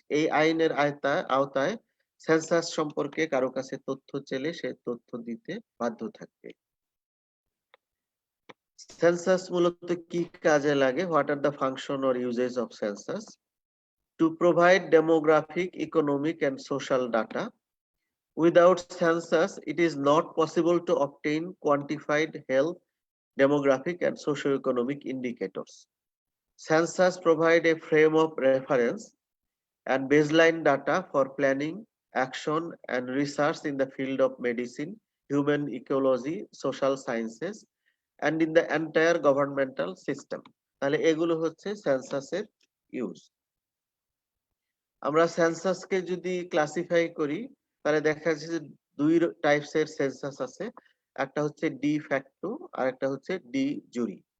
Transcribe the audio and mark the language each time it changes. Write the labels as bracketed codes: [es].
[bn] এই আইনের আওতায় সেন্সাস সম্পর্কে কারো কাছে তথ্য চাইলে সে তথ্য দিতে বাধ্য থাকবে। সেন্সাস মূলত কি কাজে লাগে? [en] What are the function or uses of census? To provide demographic, economic and social data. Without census, it is not possible to obtain quantified health, demographic and socio-economic indicators. Census provide a frame of reference and baseline data for planning, action and research in the field of medicine, human ecology, social sciences and in the entire governmental system. [bn] তাহলে এগুলো হচ্ছে সেন্সাসের use. আমরা সেন্সাসকে যদি classify করি তাহলে দেখা যাচ্ছে যে দুই টাইপসের সেন্সাস আছে। একটা হচ্ছে ডি ফ্যাক্টো আর একটা হচ্ছে ডি জুরি।